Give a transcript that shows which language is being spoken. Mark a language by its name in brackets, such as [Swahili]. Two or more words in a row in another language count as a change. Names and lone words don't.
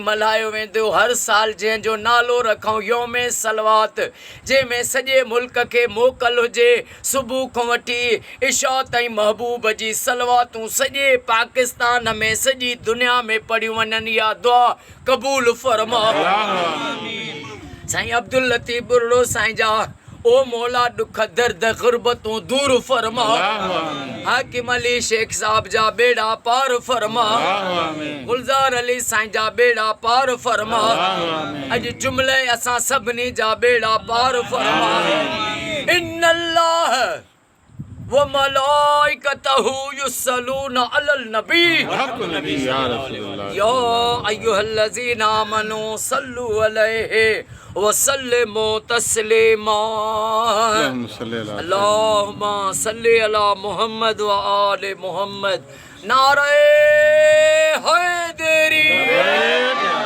[Sindhi] मल्हायो वेंदो हर साल जंहिंजो नालो रखूं योमे सलवात जंहिंमें सॼे मुल्क खे मोकल हुजे सुबुह खां वठी इशा ताईं महबूब जी सलवातूं सॼे पाकिस्तान में सॼी दुनिया में पढ़ियूं वञनि या दुआ क़बूल फरमा साईं अब्दुल लतीफ़ बुर्ड़ो साईं जा ओ मौला दुख दर्द गुरबतों दूर फरमा आमीन। हाकिम अली शेख साहब जा बेड़ा पार फरमा आमीन। गुलजार अली साईं जा बेड़ा पार फरमा आमीन। अज जुमले असां सभनी जा बेड़ा पार फरमा [Arabic] إن الله وملائكته يصلون على النبي [Sindhi] हक नबी [Arabic] يا رسول الله. يا أيها الذين آمنوا صلوا عليه وسلموا تسليما اللهم صل على محمد وآل محمد [Urdu] नारे हैदरी